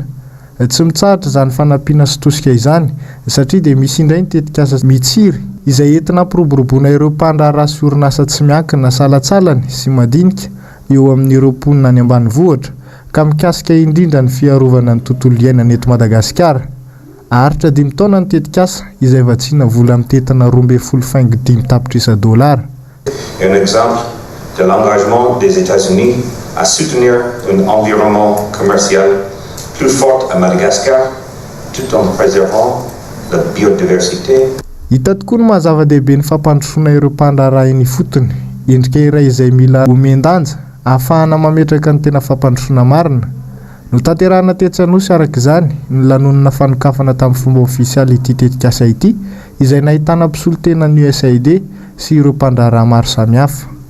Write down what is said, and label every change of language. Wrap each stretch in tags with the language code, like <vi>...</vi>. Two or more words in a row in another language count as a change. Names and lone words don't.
<mg>Tsy mitsahatra izany fanampiana sy tosika izany satria dia misy indray ny tetikasa mitsiry izay entina hampiroboroboana ireo mpandrara sy orinasa tsy miankina salatsalany sy madinika eo amin'ireo mponina any ambanivohitra ka mikasika indrindra ny fiarovana ny tontolo iainana eto Madagasikara. Aharitra 5 taona ny tetikasa izay vatsiana vola mitentina $12.5 tapitra $.</mg> <fr>Un exemple de l'engagement des États-Unis à soutenir un environnement commercial plus fort à Madagascar tout en préservant la biodiversité.</fr> <mg>Hita tokoa ny mahazava-dehibe ny fampandrosoana ireo mpandraharaha eny fotony, endrika iray izay mila omendanja ahafahana mametraka ny tena fampandrosoana marina. No tanterahana tetsy Anosy araka izany ny lanonana fanokafana tamin'ny fomba ofisialy ity tetikasa ity, izay nahitana mpisolotena ny USAID sy ireo mpandraharaha maro samihafa.</mg>